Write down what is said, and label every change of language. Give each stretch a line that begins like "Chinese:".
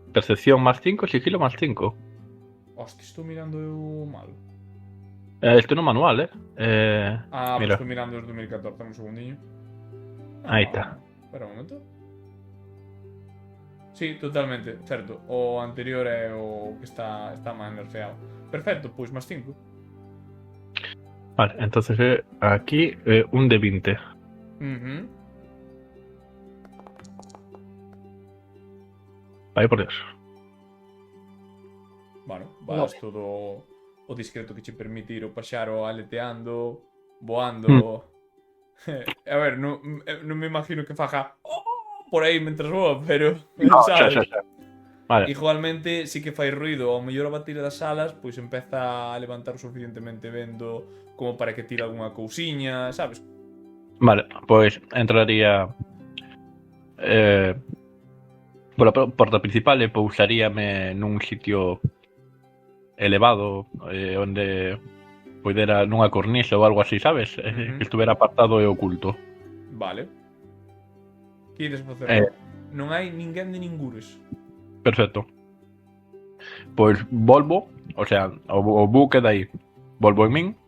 Spanish: Percepción más 5, sigilo más 5.
Galician: Hostia, estou mirando eu mal.
Spanish: Esto no manual,
Galician: Mira. Pues estou mirando os 2014, un segundinho. Aí está.
Spanish: Espera un momento.
Galician: Sí, totalmente, certo. O anterior é o que está máis nerfeado. Perfecto, pois máis 5.
Spanish: Vale, entonces aquí un de 20. Vaya por Dios.
Galician: Bueno, vas todo o discreto que che permite ir o paxaro aleteando, voando. A ver, non me imagino que faja por aí mentre voa, pero no, sabes? xa. Vale. Igualmente, sí que fai ruido. Ao mellor a batir das alas, pois empeza a levantar suficientemente vendo como para que tire algunha cousiña, sabes? Vale, pois entraría pola porta principal e pousaríame nun sitio elevado onde poidera nunha cornisa ou algo así, sabes? Que estuvera apartado e oculto. Vale. Que ides facer? Non hai ninguén de ningures. Perfecto. Pois volvo, o sea, o buque dai. Volvo en min.